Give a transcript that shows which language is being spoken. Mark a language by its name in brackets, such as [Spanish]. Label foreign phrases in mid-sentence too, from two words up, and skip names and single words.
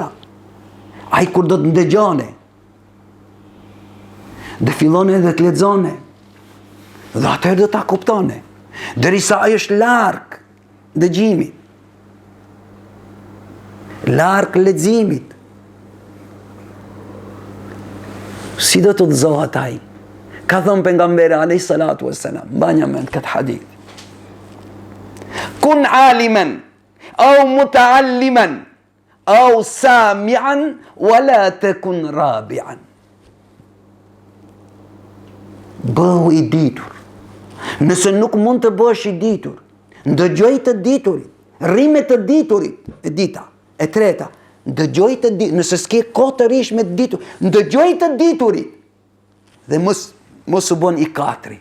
[Albanian] Ai kur do të ndëgjone, dhe fillone edhe të lexone, dhe atëherë do ta kuptone, derisa ai është larg dëgjimit, larg leximit. Si do të udhëzohet ai? Ka thënë pejgamberi [Arabic] عليه الصلاة والسلام, [Albanian] banja me këtë hadith. [Arabic] كن عالما أو متعلما أو سامعا ولا تكن رابعا. [Albanian] Bëhu i ditur. Nëse nuk mund të bësh i ditur, ndëgjoj të diturit, rime të diturit, e dita, e treta, ndëgjoj të diturit, nëse s'ke kohë të rish me të ditur, ndëgjoj të diturit, dhe mos u bon i katri.